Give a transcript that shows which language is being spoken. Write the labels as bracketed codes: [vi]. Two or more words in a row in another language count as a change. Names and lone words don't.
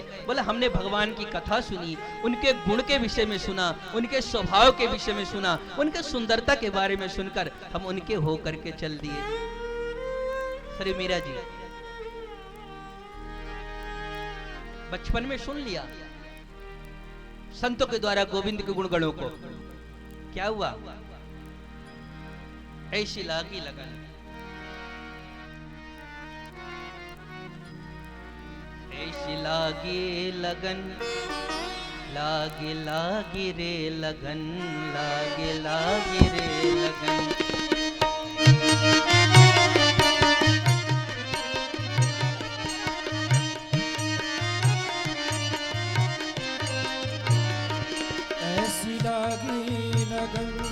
[hi] बोले हमने भगवान की कथा सुनी, उनके गुण के विषय में सुना, उनके स्वभाव के विषय में सुना, उनके सुंदरता के बारे में सुनकर हम उनके हो करके चल दिए। श्री मीरा जी बचपन में सुन लिया संतों के द्वारा गोविंद के गुणगणों को, क्या हुआ? ऐसी लागी लगन, ऐसी लागी लगन, लागे लागे रे लगन, लागे लागे रे लगन। ऐसी लागी लगन,